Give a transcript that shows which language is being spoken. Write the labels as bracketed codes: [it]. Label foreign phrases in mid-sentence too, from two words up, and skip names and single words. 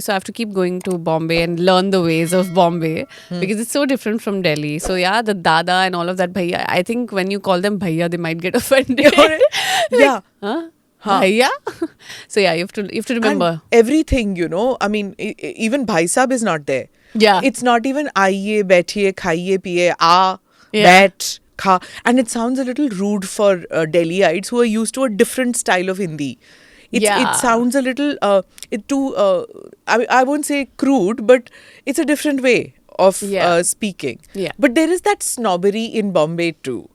[en] So I have to keep going to Bombay and learn the ways of Bombay because it's so different from Delhi. So yeah, the Dada and all of that bhaiya. I think when you call them bhaiya, they might get offended. Yeah. Huh? Huh. Bhaiya? So yeah, you have to remember. And everything, you know. I mean, even [hi] भाई साहब [en] is not there. Yeah. It's not even [hi] आइए बैठिए खाइए पिए आ [en] Yeah. [hi] बैठ खा, [en] and it sounds a little rude for Delhiites who are used to a different style of Hindi. Yeah. It sounds a little I won't say crude, but it's a different way of Yeah. speaking. Yeah. But there is that snobbery in Bombay too.